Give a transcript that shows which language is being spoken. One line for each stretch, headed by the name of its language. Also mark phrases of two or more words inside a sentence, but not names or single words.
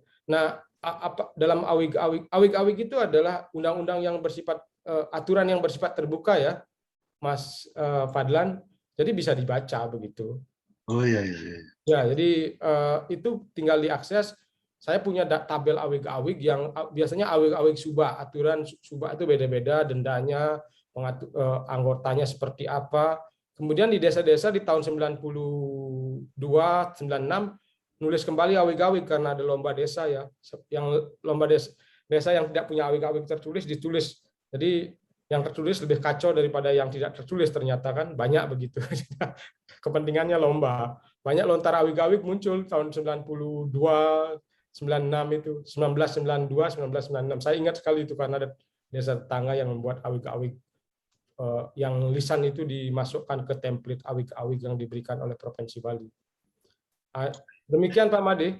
Indonesian: Nah, dalam awig-awig itu adalah undang-undang yang bersifat aturan yang bersifat terbuka ya, Mas Fadlan. Jadi bisa dibaca begitu. Oh iya, iya. Ya, jadi itu tinggal diakses. Saya punya tabel awig-awig yang biasanya awig-awig subah, aturan subah itu beda-beda, dendanya, anggotanya seperti apa. Kemudian di desa-desa di tahun 92, 96 nulis kembali awig-awig karena ada lomba desa ya. Yang lomba desa yang tidak punya awig-awig tertulis ditulis. Jadi yang tertulis lebih kacau daripada yang tidak tertulis, ternyata kan banyak begitu. Kepentingannya lomba. Banyak lontar awig-awig muncul tahun 92, 96 itu, 1992, 1996. Saya ingat sekali itu karena ada desa tetangga yang membuat awig-awig yang lisan itu dimasukkan ke template awig-awig yang diberikan oleh Provinsi Bali. Demikian Pak Made.